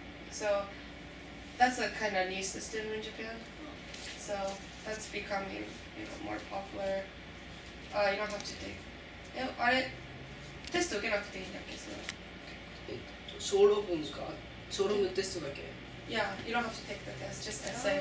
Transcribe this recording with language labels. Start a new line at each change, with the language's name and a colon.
English: So that's a kind of new system in Japan. So that's becoming more popular. You don't have to take.
Japanese: あれテスト受けなくていいんだっけそれ？小論文か小論文テストだけ。
English: Yeah, you don't have to take the test, just essay.